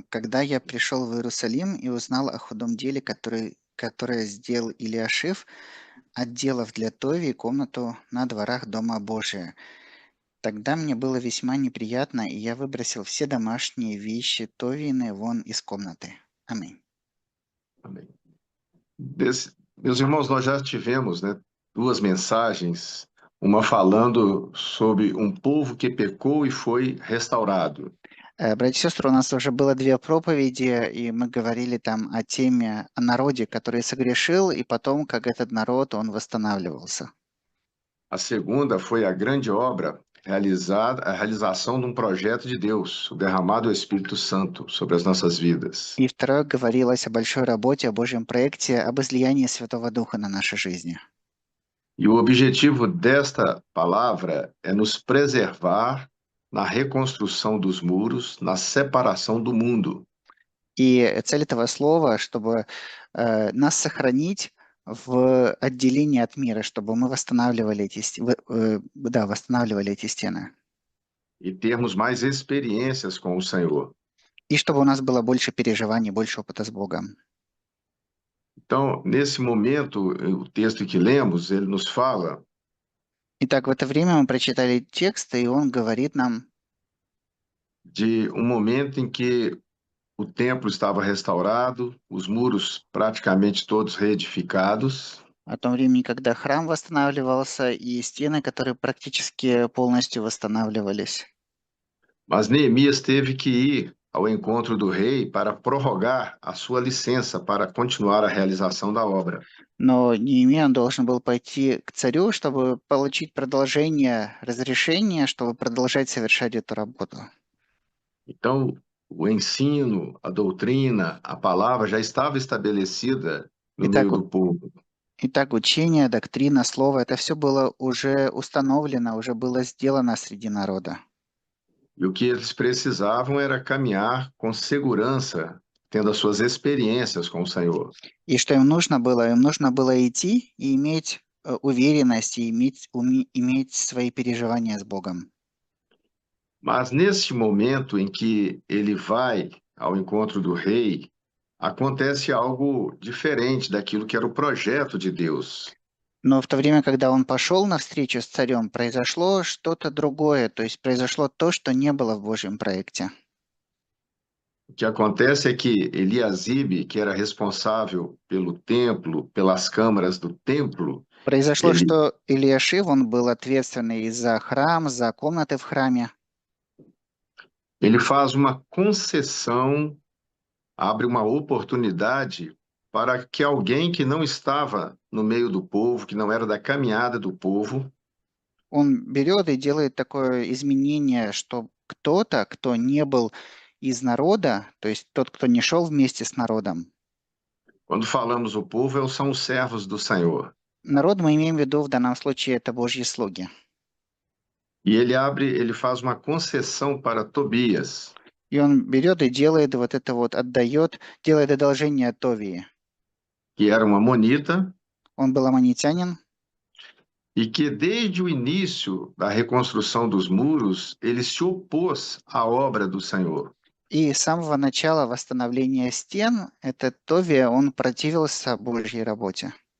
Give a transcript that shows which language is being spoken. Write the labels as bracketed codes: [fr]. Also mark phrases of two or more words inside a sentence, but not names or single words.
[ru] «Когда я пришел в Иерусалим и узнал о худом деле, которое сделал Илиашив, отделав для Тови комнату на дворах Дома Божия, тогда мне было весьма неприятно, и я выбросил все домашние вещи Товины вон из комнаты». Аминь. [pt] Amém. Meus irmãos, nós já tivemos, duas mensagens, uma falando sobre um povo que pecou e foi restaurado, [ru] Братья и сестры, у нас уже было две проповеди, и мы говорили там о теме, о народе, который согрешил, и потом, как этот народ, он восстанавливался. [pt] a segunda foi a grande obra realizada, a realização de um projeto de Deus, o derramado do Espírito Santo sobre as nossas vidas. [ru] И второе говорилось о большой работе, о Божьем проекте, об излиянии Святого Духа на наши жизни. [pt] E o objetivo desta palavra é nos preservar na reconstrução dos muros, na separação do mundo. [ru] И цель этого слова, чтобы нас сохранить в отделении от мира, чтобы мы восстанавливали восстанавливали эти стены. [pt] E termos mais experiências com o Senhor. [ru] И чтобы у нас было больше переживаний, больше опыта с Богом. [pt] Então, nesse momento, o texto que lemos, ele nos fala [ru] Итак, в это время мы прочитали текст, и он говорит нам [pt] de um momento em que o templo estava restaurado, os muros praticamente todos reedificados, [ru] о том времени, когда храм восстанавливался, и стены, которые практически полностью восстанавливались. [pt] mas Neemias teve que ir ao encontro do rei para prorrogar a sua licença para continuar a realização da obra. [ru] Но Неемия должен был пойти к царю, чтобы получить продолжение разрешения, чтобы продолжать совершать эту работу. [pt] Então, o ensino, a doutrina, a palavra já estava estabelecida no [ru] Итак, [pt] meio do povo. [ru] итак, учение, доктрина, слово, это все было уже установлено, уже было сделано среди народа. [pt] E o que eles precisavam era caminhar com segurança, tendo as suas experiências com o Senhor. [ru] И что им нужно было? Им нужно было идти и иметь уверенность, и иметь свои переживания с Богом. [pt] Mas nesse momento em que ele vai ao encontro do rei, acontece algo diferente daquilo que era o projeto de Deus. [ru] Но в то время, когда он пошел на встречу с царем, произошло что-то другое, то есть произошло то, что не было в Божьем проекте. [pt] O que acontece é que Eliasibe, que era responsável pelo templo, pelas câmaras do templo, [ru] Произошло, [pt] ele, [ru] что Илиашив, он был ответственный за храм, за комнаты в храме. [pt] ele faz uma concessão, abre uma oportunidade para que alguém que não estava no meio do povo, que não era da caminhada do povo, [ru] Он берет и делает такое изменение, что кто-то, кто не был из народа, то есть тот, кто не шел вместе с народом. [pt] quando falamos o povo, são os servos do Senhor. [ru] Народ мы имеем в виду в данном случае это Божьи слуги. [pt] E ele faz uma concessão para Tobias, [ru] И он берет и делает вот это вот, отдает, делает одолжение Товии. [pt] que era um amonita, [ru] Он был аммонитянин, [pt] e que desde o início da reconstrução dos muros, ele se opôs à obra do Senhor. [ru] и с самого начала восстановления стен этот Товия, он противился Божьей работе.